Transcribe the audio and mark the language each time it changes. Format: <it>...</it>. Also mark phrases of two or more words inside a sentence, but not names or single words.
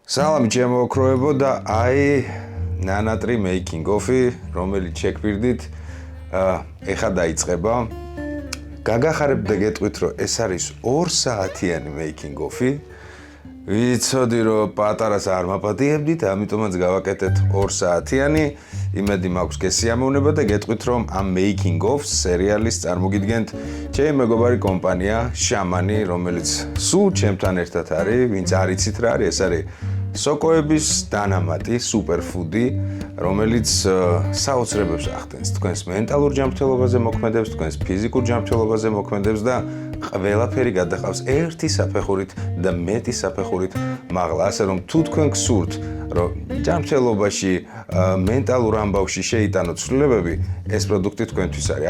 <ka>Სალამი ჩემო ოქროებო და აი ნანატრი</ka> <en>making off-</en> <ka>ი, რომელიც შეგვირდით, ეხა დაიწყება. გაგახარებ და გეტყვით, რომ ეს არის 2 საათიანი</ka> <en>making off-</en> <ka>ი. ვიცოდი, რომ პატარას არ მაპატიებდით, ამიტომაც გავაკეთეთ 2 საათიანი. იმედი მაქვს გესიამოვნება და გეტყვით, რომ ამ</ka> <en>making off</en> <ka>სერიალის წარმოგიდგენთ ჩემი მეგობარი კომპანია შამანი, რომელიც სულ ჩემთან ერთად არის, ვინც არ იცით რა არის, ეს არის სოკოების დანამატი, სუპერფუდი, რომელიც საოცრებებს ახდენს თქვენს მენტალურ ჯანმრთელობაზე მოქმედებს, თქვენს ფიზიკურ ჯანმრთელობაზე მოქმედებს და ყველაფერი გადაყავს ერთი საფეხურით და მეტი საფეხურით მაღლა, ასე რომ თუ თქვენ გსურთ, რომ ჯანმრთელობაში, მენტალურ ამბავში შეიტანოთ ცვლილებები, ეს პროდუქტი თქვენთვის არის.</ka>